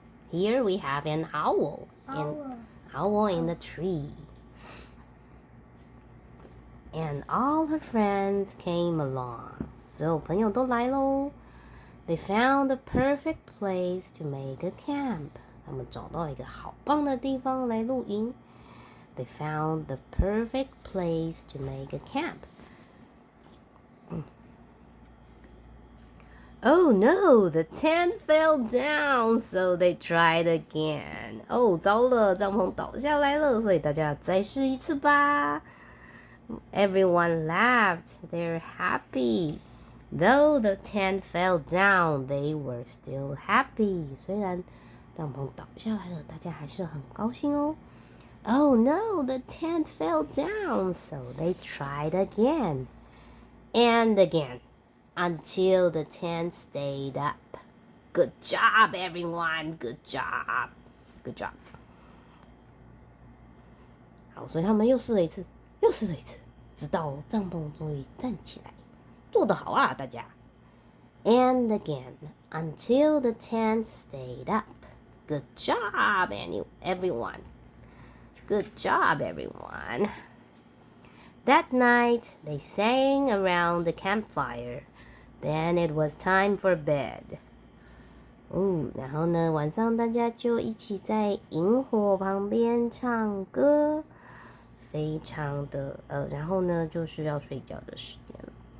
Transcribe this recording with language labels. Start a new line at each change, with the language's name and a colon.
English: Here we have an owl. An owl in the tree. And all her friends came along.
Chinese: 所有朋友都来咯.
English: They found the perfect place to make a camp.
Chinese: 他们找到一个好棒的地方来露营.
English: They found the perfect place to make a camp. Oh no, the tent fell down, so they tried again.
Chinese: 哦，糟了，帐篷倒下来了，所以大家再试一次吧。
English: Everyone laughed. They're happy. Though the tent fell down, they were still happy.
Chinese: 虽然帐篷倒下来了，大家还是很高兴哦。
English: Oh no, the tent fell down, so they tried again and again until the tent stayed up. Good job, everyone. Good job. Good job.
Chinese: 好，所以他们又试了一次，又试了一次，直到帐篷终于站起来。做得好啊，大家。
English: And again until the tent stayed up. Good job, everyone. Good job, everyone. That night, they sang around the campfire. Then it was time for bed.
Chinese: 然后呢，晚上大家就一起在萤火旁边唱歌，非常的然后呢，就是要睡觉的时间了。